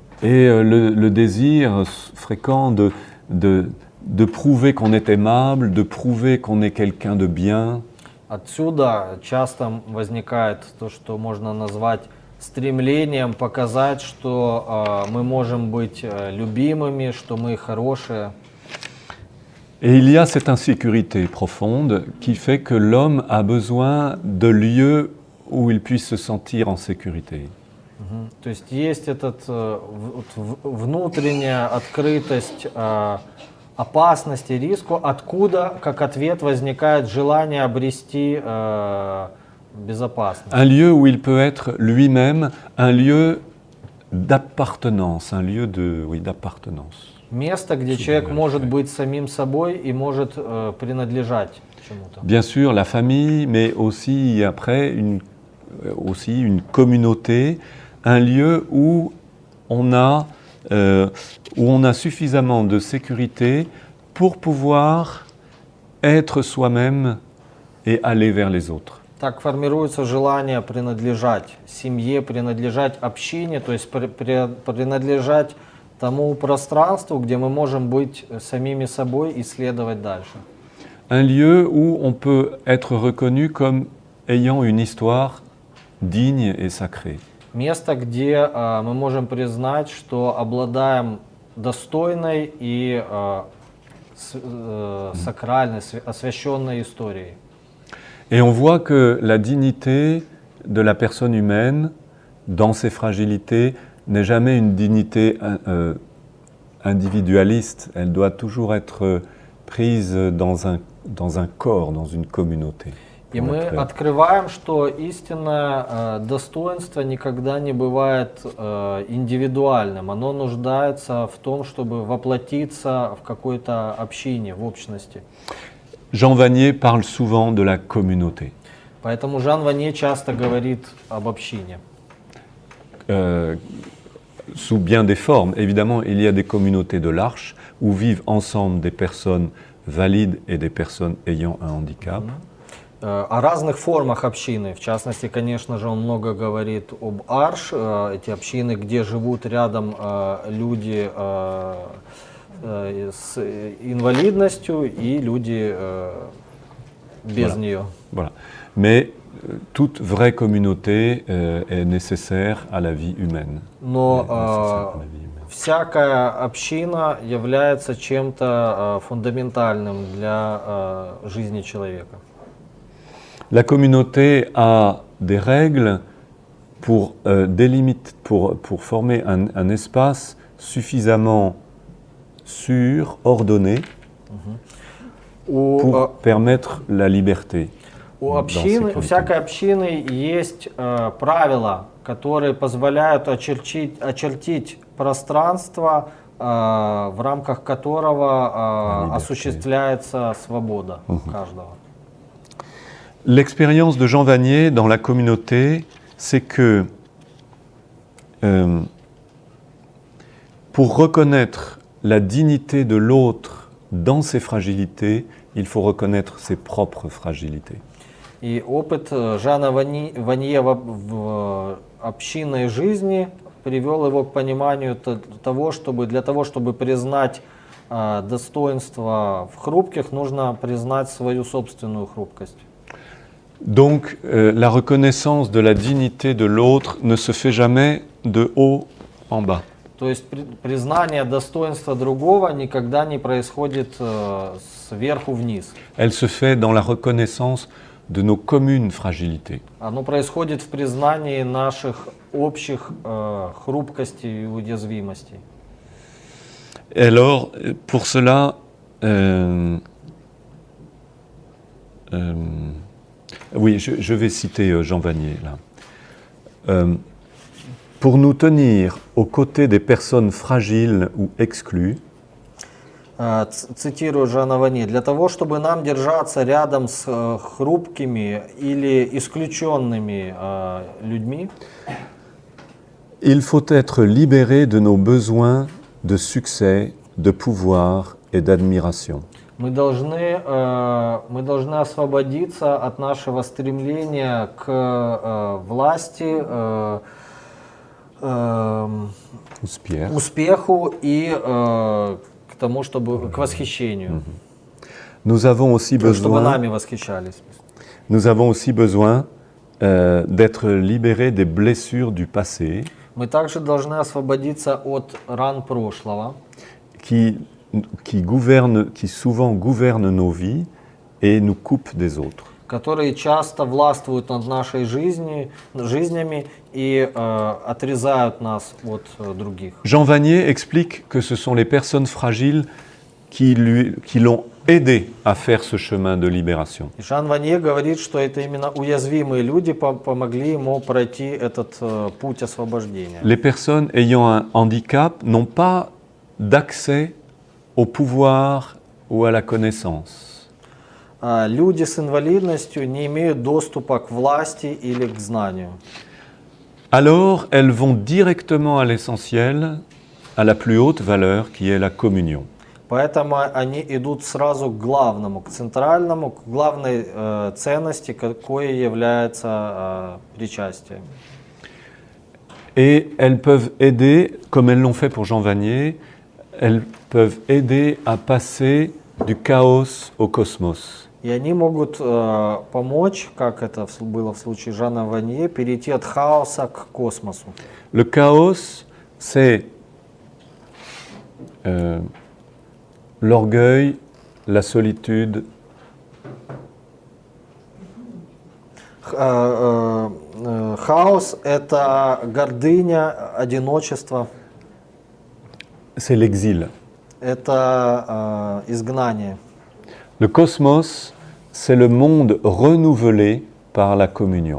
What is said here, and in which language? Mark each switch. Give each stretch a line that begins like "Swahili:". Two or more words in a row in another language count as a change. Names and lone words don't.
French: Et le désir fréquent de prouver qu'on est aimable, de prouver qu'on est quelqu'un de bien.
Russian: Отсюда часто возникает то, что можно назвать стремлением показать, что мы можем быть любимыми, что мы хорошие.
French: Et il y a cette insécurité profonde qui fait que l'homme a besoin de lieux où il puisse se sentir en sécurité.
Russian: То есть есть внутренняя открытость опасности, риску, откуда, как ответ, возникает желание обрести безопасность.
French: Un lieu où il peut être lui-même, un lieu d'appartenance, un lieu d'appartenance.
Russian: Место, где человек может быть самим собой и может принадлежать чему-то.
French: Bien sûr, la famille, mais aussi après une communauté, un lieu où on a suffisamment de sécurité pour pouvoir être soi-même et aller vers les autres.
Russian: Так формируется желание принадлежать семье, принадлежать общине, то есть принадлежать тому пространству, где мы можем быть самими собой и следовать дальше.
French: Un lieu où on peut être reconnu comme ayant une histoire digne et sacrée.
Russian: Место, где мы можем признать, что обладаем достойной и сакральной, освященной историей.
French: Et on voit que la dignité de la personne humaine, dans ses fragilités, n'est jamais une dignité individualiste. Elle doit toujours être prise dans un corps, dans une communauté.
Russian: И мы открываем, что истинное достоинство никогда не бывает индивидуальным. Оно нуждается в том, чтобы воплотиться в какой-то общине, в общности.
French: Jean Vanier parle souvent de la communauté.
Russian: Поэтому Жан Ванье часто говорит об общине.
French: Sous bien des formes. Évidemment, il y a des communautés de l'Arche où vivent ensemble des personnes valides et des personnes ayant un handicap.
Russian: О разных формах общины. В частности, конечно же, он много говорит об Арш, эти общины, где живут рядом люди с инвалидностью и люди без нее.
French: Voilà. Mais toute vraie communauté est nécessaire à la vie humaine.
Russian: Но всякая община является чем-то фундаментальным для жизни человека.
French: La communauté a des règles pour délimiter, pour former un espace suffisamment sûrs, ordonnés,
Russian: У,
French: pour permettre la liberté.
Russian: у
French: dans
Russian: общины, у
French: sécurité.
Russian: всякой общины есть правила, которые позволяют очертить пространство, в рамках которого осуществляется свобода каждого.
French: L'expérience de Jean Vanier dans la communauté, c'est que pour reconnaître la dignité de l'autre dans ses fragilités, il faut reconnaître ses propres fragilités.
Russian: И опыт Жана Ванье в общинной жизни привел его к пониманию того, для того, чтобы признать достоинство в хрупких, нужно признать свою собственную хрупкость.
French: Donc, la reconnaissance de la dignité de l'autre ne se fait jamais de haut en bas.
Russian: То есть признание достоинства другого никогда не происходит сверху вниз.
French: Elle se fait dans la reconnaissance de nos communes fragilités.
Russian: Оно происходит в признании наших общих хрупкостей и уязвимостей.
French: Et alors, pour cela, oui, je vais citer Jean Vanier là. Pour nous tenir aux côtés des personnes fragiles ou exclues,
Russian: Цитирую Жана Ванье. Для того, чтобы нам держаться рядом с хрупкими или исключенными людьми,
French: il faut être libéré de nos besoins de succès, de pouvoir et d'admiration.
Russian: мы должны освободиться от нашего стремления к власти, успеху и к тому, чтобы к восхищению.
French: Nous avons aussi
Russian: Чтобы
French: besoin,
Russian: нами восхищались.
French: nous avons aussi besoin d'être libérés des blessures du passé
Russian: Мы также должны освободиться от ран прошлого,
French: qui souvent gouvernent nos vies et nous coupent des autres.
Russian: которые часто властвуют над нашей жизнями и отрезают нас от других.
French: Jean Vanier explique que ce sont les personnes fragiles qui l'ont aidé à faire ce chemin de libération.
Russian: И Жан Ванье говорит, что это именно уязвимые люди помогли ему пройти этот путь освобождения.
French: Les personnes ayant un handicap n'ont pas d'accès au pouvoir ou à la connaissance.
Russian: Люди с инвалидностью не имеют доступа к власти или к знанию.
French: Alors, elles vont directement à l'essentiel, à la plus haute valeur qui est la communion.
Russian: Поэтому они идут сразу к главному, к центральному, к главной ценности, какой является причастие.
French: Et elles peuvent aider, comme elles l'ont fait pour Jean Vanier, elles peuvent aider à passer du chaos au cosmos.
Russian: И они могут помочь, как это было в случае Жана Ванье, перейти от хаоса к космосу.
French: Le chaos, c'est l'orgueil, la solitude,
Russian: Хаос – это гордыня, одиночество,
French: c'est l'exil.
Russian: это изгнание.
French: Le cosmos, c'est le monde renouvelé par la communion.